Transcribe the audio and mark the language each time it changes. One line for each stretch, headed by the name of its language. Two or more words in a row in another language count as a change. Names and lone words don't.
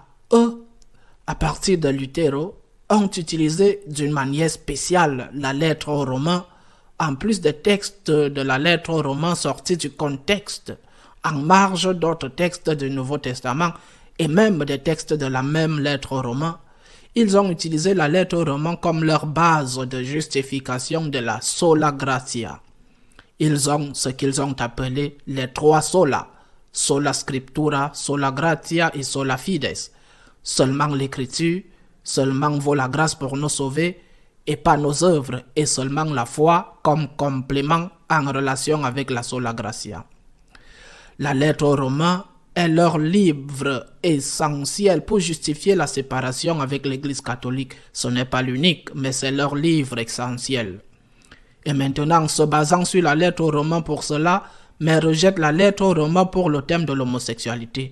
French: Eux, à partir de Lutero, ont utilisé d'une manière spéciale la lettre aux Romains, en plus des textes de la lettre aux Romains sortis du contexte, en marge d'autres textes du Nouveau Testament et même des textes de la même lettre aux Romains. Ils ont utilisé la lettre aux Romains comme leur base de justification de la
Latin: sola gratia.
French: Ils ont ce qu'ils ont appelé les trois sola,
Latin: sola scriptura, sola gratia et sola fides.
French: Seulement l'écriture, seulement vaut la grâce pour nous sauver et pas nos œuvres, et seulement la foi comme complément en relation avec la
Latin: sola gratia.
French: La lettre aux Romains est leur livre essentiel pour justifier la séparation avec l'Église catholique. Ce n'est pas l'unique, mais c'est leur livre essentiel. Et maintenant, se basant sur la lettre aux Romains pour cela, mais rejette la lettre aux Romains pour le thème de l'homosexualité.